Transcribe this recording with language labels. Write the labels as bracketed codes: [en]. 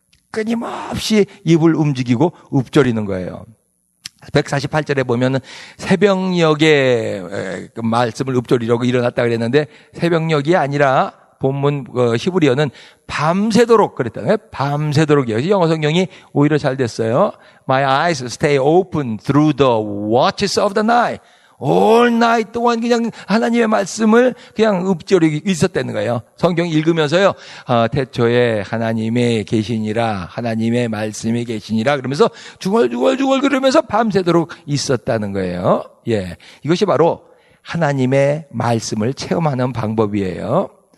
[ko] 끊임없이 입을 움직이고 읊조리는 거예요. 148절에 보면 새벽녘에 말씀을 읊조리려고 일어났다 그랬는데, 새벽녘이 아니라 본문 히브리어는 밤새도록 그랬다. 밤새도록이에요. 영어 성경이 오히려 잘 됐어요. [en] My eyes stay open through the watches of the night. All night [ko] 동안 그냥 하나님의 말씀을 그냥 읊조리고 있었다는 거예요. 성경 읽으면서요. 태초에 하나님의 계시니라, 하나님의 말씀이 계시니라 그러면서 중얼중얼 그러면서 밤새도록 있었다는 거예요. 예, 이것이 바로 하나님의 말씀을 체험하는 방법이에요.